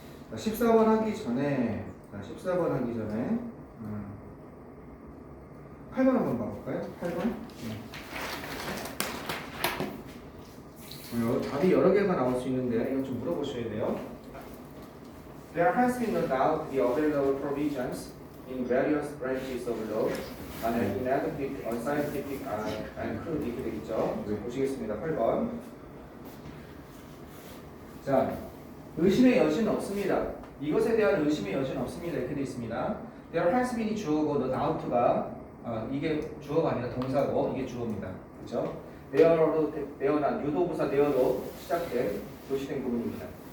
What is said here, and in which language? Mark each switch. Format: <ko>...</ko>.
<ko>자, 14번 하기 전에 14번 하기 전에 8번 한번 봐볼까요? 8번. 답이 여러 개가 나올 수 있는데 이건 좀 물어보셔야 돼요.</ko> <en>There has been no doubt the available provisions in various branches of law are inadequate, unscientific, and crude</en> <ko>이렇게 되겠죠. 보시겠습니다. 8번. 자, 의심의 여지는 없습니다. 이것에 대한 의심의 여지는 없습니다. 이렇게 되어 있습니다.</ko> <en>There has been</en> <ko>이 주어고</ko> <en>no doubt</en> <ko>가 이게 주어가 아니라 동사고 이게 주어입니다. 그렇죠? there난 유도부사 there로 시작된 도시된 부분입니다.</ko>